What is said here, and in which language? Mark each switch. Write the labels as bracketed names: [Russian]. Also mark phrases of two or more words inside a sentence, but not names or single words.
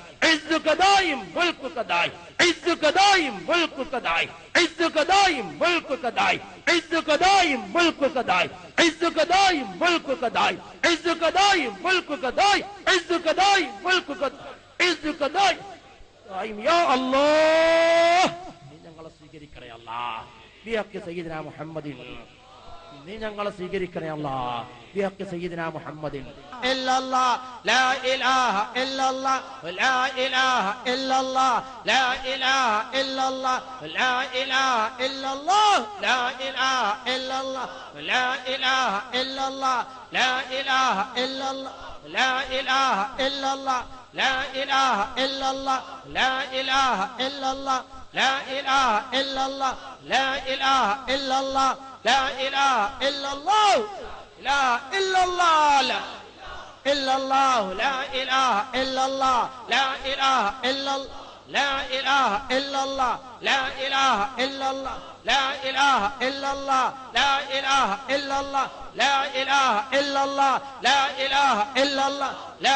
[Arabic] عزك دائم ملكك دائم عزك دائم ملكك دائم عزك دائم ملكك دائم عزك دائم ملكك دائم عزك دائم ملكك دائم عزك دائم ملكك دائم عزك دائم ملكك عزك دائم دائم يا الله [Malayalam] നീ ഞങ്ങളെ സ്വീകരിക്കണേ [Arabic] الله بحق سيدنا മുഹമ്മദിൻ [Malayalam] നീ ഞങ്ങളെ സ്വീകരിക്കണേ [Arabic] الله بحق سيدنا محمد إلا الله لا إله إلا الله لا إله إلا الله لا إله إلا الله لا إله إلا الله لا إله إلا الله لا إله إلا الله لا إله إلا الله لا إله إلا الله لا إله إلا الله لا إله إلا الله لا إله إلا الله لا إله إلا الله لا إله إلا الله لا إلا الله لا إلا الله لا إله إلا الله لا إله إلا الله لا إله إلا الله لا إله إلا الله لا إله إلا الله لا إله إلا الله لا إله إلا الله لا إله إلا الله لا